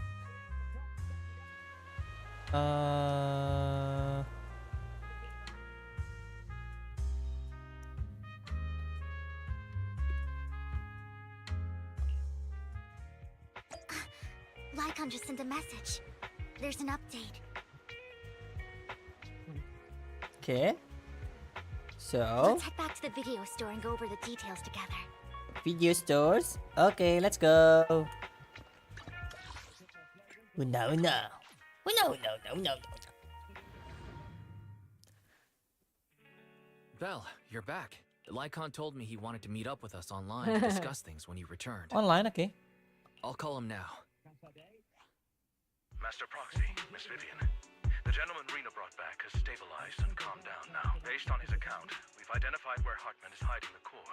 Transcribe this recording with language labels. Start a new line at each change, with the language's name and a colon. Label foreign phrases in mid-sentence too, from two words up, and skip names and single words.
English: Lycon just sent a message. There's an update. Oke. So, Let's head back to the video store and go over the details together. video stores. Oke, let's go. No, no. No, no, no, no, no. Belle, you're back. Lycon told me he wanted to meet up with us online to discuss things when you returned. Online, oke. I'll call him now. Master Proxy, Miss Vivian. The gentleman Rena brought back has stabilized and calmed down now. Based on his account, we've identified where Hartman is hiding the core.